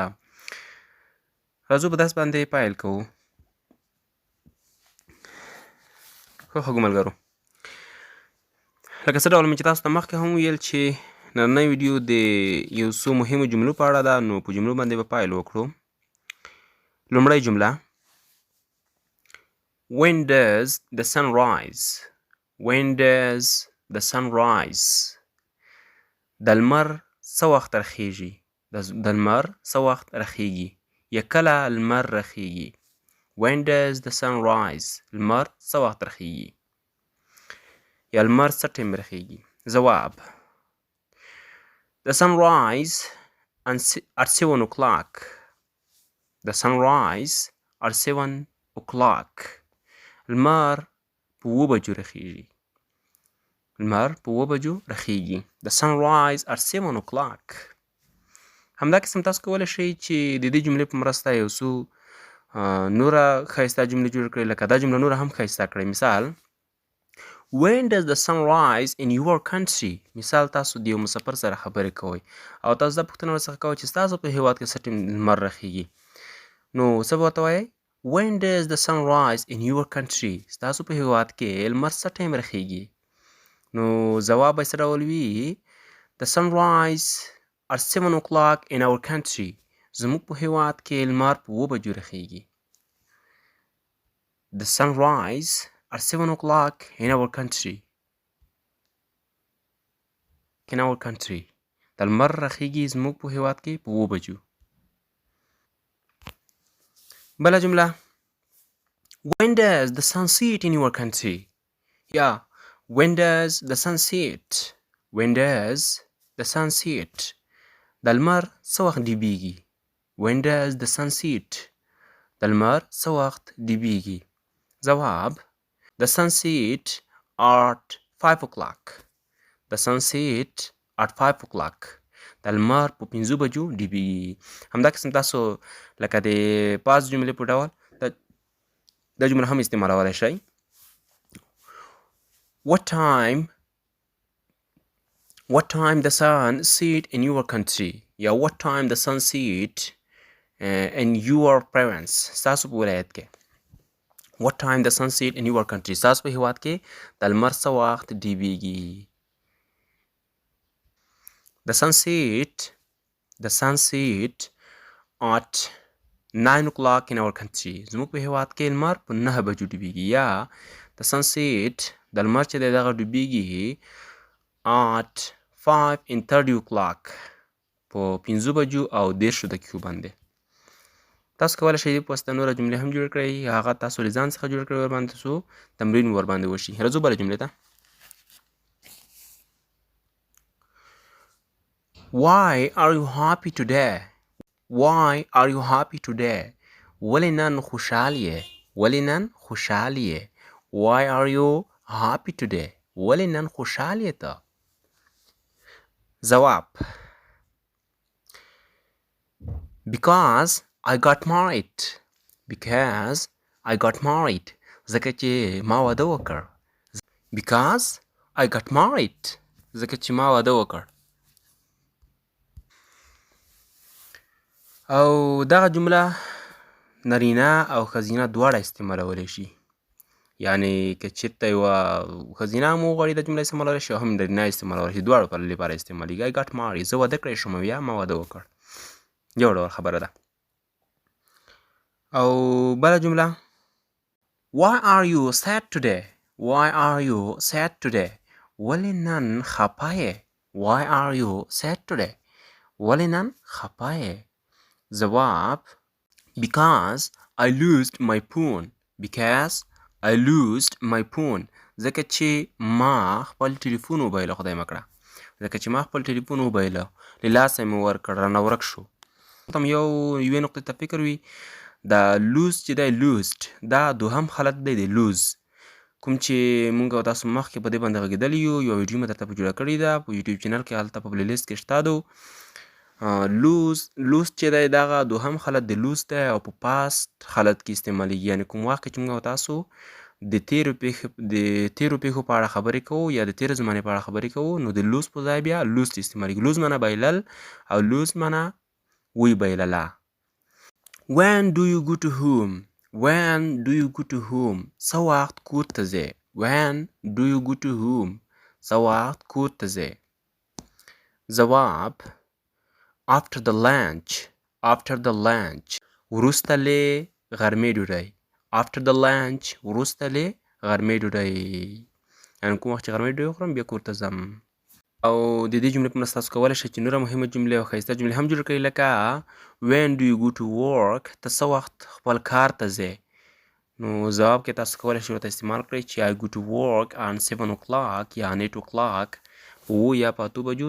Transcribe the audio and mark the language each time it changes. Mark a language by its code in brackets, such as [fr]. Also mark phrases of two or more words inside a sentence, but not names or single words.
[ps] راځو په درس باندې پیل کوو. خوږو ملګرو، لکه څه ډول مې چې تاسو ته مخکې هم ویل چې نننۍ ویډیو د یو څو مهمو جملو په اړه ده، نو په جملو باندې به پیل وکړو. لومړۍ جمله: [en] When does the sun rise? When does the sun rise? [ps] د لمر څه وخت راخیږي؟ د لمر څه وخت راخیږي یا کله لمر راخیږي؟ [en] When does the sun rise? [ps] لمر څه وخت راخیږي یا لمر څه ټیم راخیږي؟ ځواب: [en] The sun rise at 7 o'clock. The sun rise at 7 o'clock. [ps] لمر په 7 بجو راخیږي. لمر په 7 بجو راخیږي. [en] The sun rise at 7 o'clock. [ps] همدا قسم تاسو کولی شئ چې د دې جملې په مرسته یو څو نوره ښایسته جملې جوړ کړئ، لکه دا جمله نوره هم ښایسته کړئ. مثال: [en] When does the sun rise in your country? [ps] مثال: تاسو د یو مسافر سره خبرې کوئ او تاسو دا پوښتنه ورڅخه کوئ چې ستاسو په هیواد کې څه ټیم لمر راخیږي، نو څه به ورته وایئ؟ [en] When does the sun rise in your country? [ps] ستاسو په هیواد کې لمر څه ټایم راخیږي؟ نو ځواب به څه ډول وي؟ [en] The sun rise at 7 o'clock in our country. [ps] زموږ په هیواد کې لمر په 7 بجو راخیږي. [en] The sun rise at 7 o'clock in our country. In our country. [ps] د لمر راخیږي زموږ په هیواد کې په 7 بجو. بله جمله: [en] When does the sun set in your country? یا When does the sun set? When does the sun set? [ps] د لمر څه وخت ډیبیږي؟ [en] When does the sun set? [ps] د لمر څه وخت ډیبیږي؟ ځواب: [en] The sun set at 5 o'clock. The sun set at 5 o'clock. [ps] د لمر په 5 بجو ډیبیږي. همدا قسم تاسو لکه د پاس جملې په ډول دا جمله هم استعمالولی شئ. [en] What time the sun set in your country? یا what time the sun set in your province? [ps] ستاسو په ولایت کې. [en] What time the sun set in your country? [ps] ستاسو په هیواد کې د لمر څه وخت ډیبیږي؟ [en] The sun set at 9 o'clock in our country. [ps] زموږ په هیواد کې لمر په 9 بجو ډیبیږي. یا [en] the sun set [ps] د لمر چې دی دغه ډیبیږي [en] at 5:30 o'clock [ps] په 5 بجو او 10 دقیقو باندې. تاسو کولی شئ په واسطه نوره جملې هم جوړ کړئ، هغه تاسو له ځان څخه جوړ کړئ ورباندې څو تمرین ورباندې وشي. راځو بله جملې ته. [en] Why are you happy today? Why are you happy today? [ps] ولې نن خوشحال یې؟ ولې نن خوشحال یې؟ [en] Why are you happy today? [ps] ولې نن خوشحال یې ته؟ ځواب: [en] Because I got married. Because I got married. [ps] ځکه چې ما واده وکړ. [en] Because I got married. [ps] ځکه چې ما واده وکړ. او دغه جمله نرینه او ښځینه دواړه استعمالولی شي. یعنې که چېرته یوه ښځینه هم وغواړي دا جمله استعمالولی شي او هم نرینه استعمالولی شي، دواړو لپاره استعمالیږي. [en] I got married. [ps] زه واده کړی شوم یا ما واده وکړ. یو ډول خبره ده. او بله جمله: [en] Why are you sad today? Why are you sad today? [ps] ولې نن خفه یې؟ [en] Why are you sad today? [ps] ولې نن خفه یې؟ ځواب: [en] Because I lost my phone. Because I lost my phone [ps] ځکه چې ما خپل ټلیفون وبایله خدای مه کړه ځکه چې ما خپل ټلیفون وبایله له لاسه مې ورکړ رانه ورک شو تم یوې نقطې ته فکر وي دا لوز چې دی لوزډ دا دوهم حالت دی د لوز کوم چې مونږ او تاسو مخکې په دې باندې غږېدلي یو یوه ویډیو مې درته په جوړه کړې ده په [en] YouTube channel [ps] کې هلته په پلیلیست کې شته دو لوز چې دی دغه دوهم حالت د لوز دی او په پاست حالت کې استعمالیږي یعنې کوم وخت کې چې مونږ او تاسو د تیرو پیښو په اړه خبرې کوو یا د تیرو زمانې په اړه خبرې کوو نو د لوز په ځای بیا لوز استعمالیږي لوز معنی بایلل او لوز معنی وی بایلله [en] When do you go to home? When do you go to home? [ps] څه وخت کور ته ځې [en] When do you go to home? [ps] څه وخت کور ته ځې ځواب [en] After the lunch [ps] وروسته له غرمې ډوډۍ [en] After the lunch [ps] وروسته له غرمې ډوډۍ یعنې کوم وخت چې غرمې ډوډۍ وخورم بیا کور ته ځم او د دې جملې په مرسته تاسو کولی شئ چې نوره مهمه جملې او ښایسته جملې هم جوړ کړئ لکه When [en] do you go to work [ps] ته څه وخت خپل کار ته ځې نو ځواب کې تاسو کولی شئ ورته استعمال کړئ چې [en] I go to work on 7 o'clock [ps] یا [en] on 8 o'clock [ps] په 8 یا په 8 بجو